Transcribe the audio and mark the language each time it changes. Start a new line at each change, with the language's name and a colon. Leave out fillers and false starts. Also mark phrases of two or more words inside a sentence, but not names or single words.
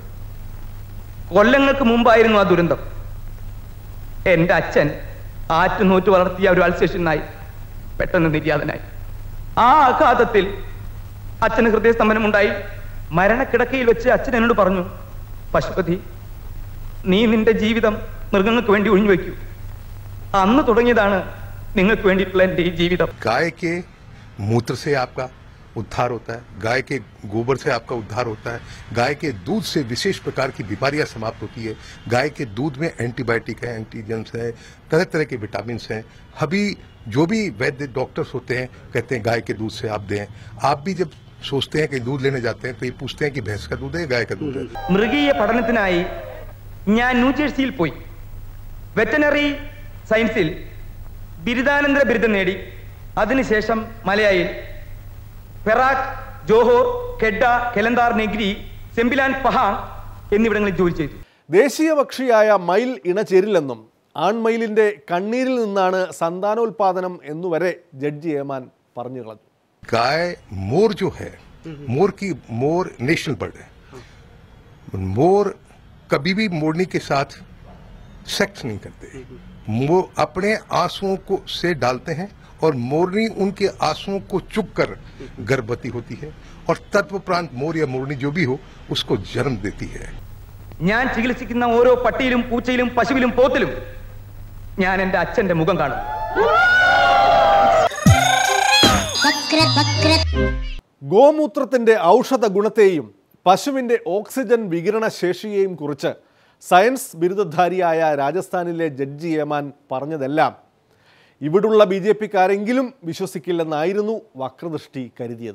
Malayalam: കൊല്ലങ്ങൾക്ക് മുമ്പായിരുന്നു ആ ദുരന്തം. എൻ്റെ അച്ഛൻ ആറ്റുനൂറ്റ് വളർത്തിയ ഒരു അൾസേഷനായി പെട്ടെന്ന് നിര്യാതനായി. ആ ആഘാതത്തിൽ അച്ഛന് ഹൃദയസ്തംഭനമുണ്ടായി. മരണക്കിടക്കയിൽ വെച്ച് അച്ഛൻ എന്നോട് പറഞ്ഞു, പശുപതി, നീ നിന്റെ ജീവിതം മൃഗങ്ങൾക്ക് വേണ്ടി ഒഴിഞ്ഞു വയ്ക്കൂ. അന്ന് തുടങ്ങിയതാണ് നിങ്ങൾക്ക് വേണ്ടിയിട്ടുള്ള എൻ്റെ ഈ ജീവിതം.
Hindi: गाय के मूत्र से आपका उद्धार होता है, गाय के गोबर से आपका उद्धार होता है, गाय के दूध से विशेष प्रकार की बीमारियां समाप्त होती है, गाय के दूध में एंटीबायोटिक है, एंटीजेंस है, तरह तरह के विटामिन हैं. अभी जो भी वैद्य डॉक्टर्स होते हैं कहते हैं गाय के दूध से आप दें. आप भी जब सोचते हैं कि दूध लेने जाते हैं तो ये पूछते हैं कि भैंस का दूध है गाय का दूध है.
Malayalam: മൃഗീയ പഠനത്തിനായി ഞാൻ ന്യൂജേഴ്സിയിൽ പോയി. വെറ്റനറി സയൻസിൽ ബിരുദാനന്തര ബിരുദം നേടി. അതിനുശേഷം മലയായിൽ പെറാക്, ജോഹോർ, കെഡ, കെലന്താർ, നെഗ്രി, സെമ്പിലാൻ, പഹാങ് എന്നിവിടങ്ങളിൽ ജോലി ചെയ്തു. ദേശീയ പക്ഷിയായ മയിൽ ഇണചേരില്ലെന്നും ആൺമയിലിന്റെ കണ്ണീരിൽ നിന്നാണ് സന്താനോൽപാദനം എന്നുവരെ ജഡ്ജി ഏമാൻ പറഞ്ഞു കളഞ്ഞു.
Hindi: गाय मोर जो है, मोर
English: national bird
Hindi: है. मोर कभी भी मोरनी के साथ सेक्स नहीं करते. वो अपने आंसुओं को से डालते हैं और मोरनी उनके आंसुओं को चुप कर गर्भवती होती है और तत्वोपरांत मोर या मोरनी जो भी हो उसको जन्म देती है.
Malayalam: ഞാൻ ചികിത്സിക്കുന്ന ഓരോ പട്ടിയിലും പൂച്ചയിലും പശുവിലും പോത്തിലും ഞാൻ എൻ്റെ അച്ഛൻ്റെ മുഖം കാണും. ഗോമൂത്രത്തിന്റെ ഔഷധ ഗുണത്തെയും പശുവിന്റെ ഓക്സിജൻ വികിരണ ശേഷിയെയും കുറിച്ച് സയൻസ് ബിരുദധാരിയായ രാജസ്ഥാനിലെ ജഡ്ജി ഏമാൻ പറഞ്ഞതെല്ലാം ഇവിടുള്ള BJP-ക്കാരെങ്കിലും വിശ്വസിക്കില്ലെന്നായിരുന്നു വക്രദൃഷ്ടി കരുതിയത്.